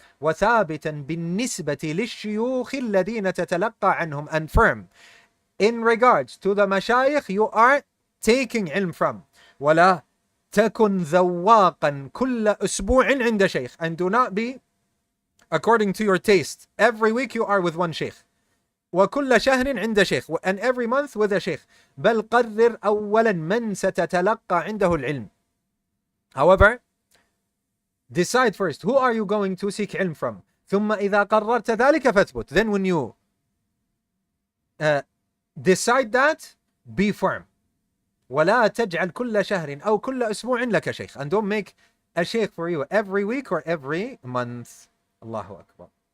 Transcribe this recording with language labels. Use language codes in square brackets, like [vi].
[ar] وَثَابِتًا بِالنِّسْبَةِ لِلشِّيُوخِ الَّذِينَ تَتَلَقَّى عَنْهُمْ, [en] and firm in regards to the mashayikh you are taking ilm from. [ar] وَلَا تَكُنْ ذَوَّاقًا كُلَّ أُسْبُوعٍ عِنْدَ شَيْخٍ, [en] and do not be according to your taste. Every week you are with one sheikh. [ar] وكل شهر عند شيخ, [en] and every month with a sheikh. [ar] بل قرر أولا من ستتلقى عنده العلم. [en] However, decide first, who are you going to seek ilm from? [ar] ثم إذا قررت ذلك فاثبت. [en] Then when you decide that, be firm. [ar] ولا تجعل كل شهر أو كل أسبوع لك شيخ, [en] and don't make a sheikh for you every week or every month. Allahu Akbar.